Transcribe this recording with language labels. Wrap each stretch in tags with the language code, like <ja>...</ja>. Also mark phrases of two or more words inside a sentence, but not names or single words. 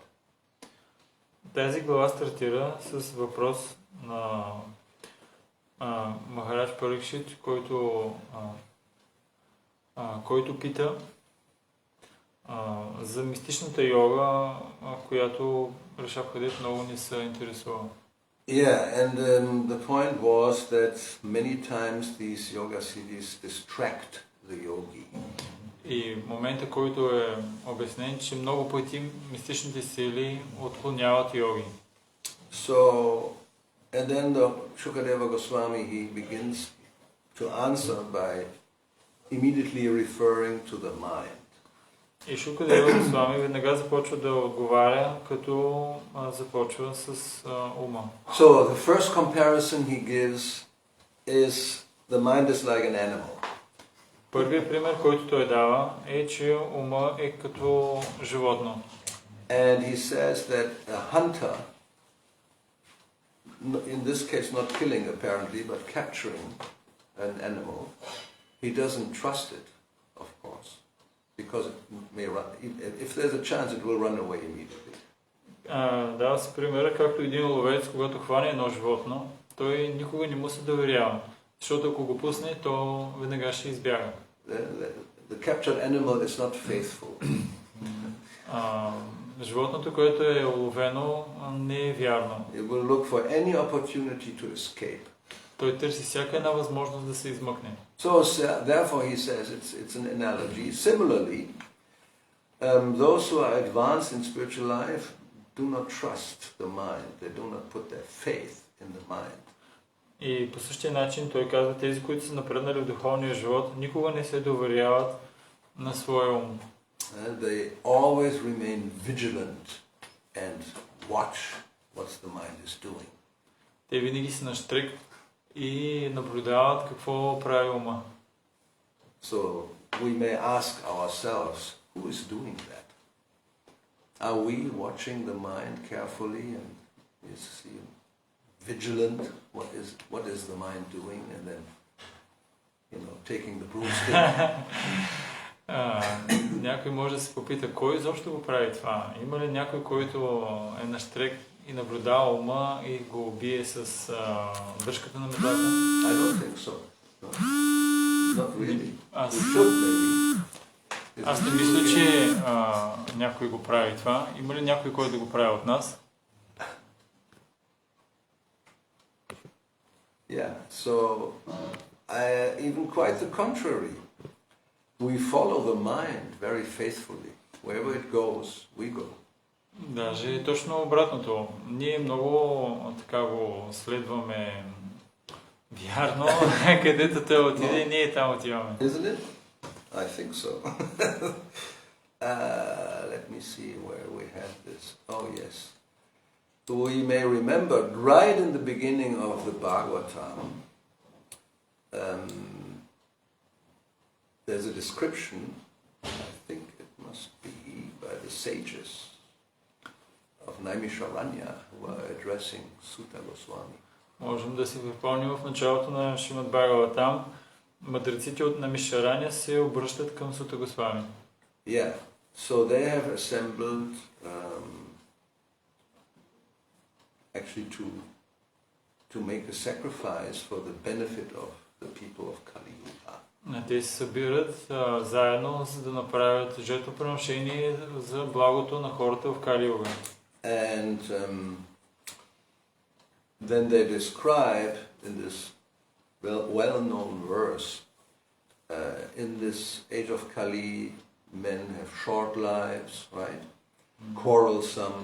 <bg>Тази глава стартира с въпрос на Махарадж Парикшит, който пита за мистичната йога, която Ришабдев много не се интересува.</bg> <en>Yeah, and the point was that many times these yoga siddhis distract the yogi.</en> <bg>И момента, който е обяснен, че много пъти мистичните сили отклоняват йоги.</bg> <en>So, and then the Shukadeva Goswami, he begins to answer by immediately referring to the mind.</en> <bg>И Шукадева Госвами веднага започва да отговаря, като започва с ума.</bg> <en>So, the first comparison he gives is the mind is like an animal.</en> <bg>Първият пример, който той дава, е, че ума е като животно.</bg> <en>And he says that a hunter, in this case not killing apparently, but capturing an animal, he doesn't trust it, of course, because it may run. If there's a chance, it will run away immediately.</en> <bg>Дава се примера, както един ловец, когато хване едно животно, той никога не му се доверява. Защото ако го пусне, то веднага ще избяга.</bg> <en>The captured animal is not faithful.</en> <bg>Животното, което е уловено, не е вярно.</bg> <en>It will look for any opportunity to escape.</en> <bg>Той търси всяка една възможност да се измъкне.</bg> <en>So therefore he says it's an analogy. Similarly, those who are advanced in spiritual life do not trust the mind. They do not put their faith in the mind.</en> <bg>И по същия начин той казва, тези, които са напреднали в духовния живот, никога не се доверяват на своя ум.</bg> <en>They always remain vigilant and watch what the mind is doing.</en> <bg>Те винаги са на щрек и наблюдават какво прави ума.</bg> <en>So we may ask ourselves, who is doing that? Are we watching the mind carefully and vigilant? What is the mind doing? And then, taking the broomstick.</en> <bg>Някой може да се попита, кой изобщо го прави това? Има ли някой, който е на щрек и наблюдава ума и го бие с дръжката на метлата?</bg> <en>I don't think so. No. Not really. We should maybe.</en> <bg>Аз не мисля, че някой го прави това. Има ли някой, който да го прави от нас?</bg> <en>Yeah, so even quite the contrary. We follow the mind very faithfully. Wherever it goes, we go.</en> <bg>Даже точно обратното. Ние много така го следваме вярно, където той отиде, ние там отиваме.</bg> <en>Isn't it? I think so. Let me see where we have this. Oh yes. We may remember right in the beginning of the Bhagavatam, there's a description, I think it must be by the sages of Naimisharanya who are addressing Sutta Goswami.</en> <bg>Можем да си припомним в началото на Шримад Бхагаватам, мъдреците от Намишараня се обръщат към Сута Госвами.</bg> <en>Yeah, so they have assembled actually to make a sacrifice for the benefit of the people of Kali Yuga.</en> <bg>Те се събират заедно, за да направят жертвоприношение за благото на хората в Кали Юга.</bg> <en>And then they describe in this well-known verse, in this age of Kali, men have short lives, right? Quarrelsome.</en>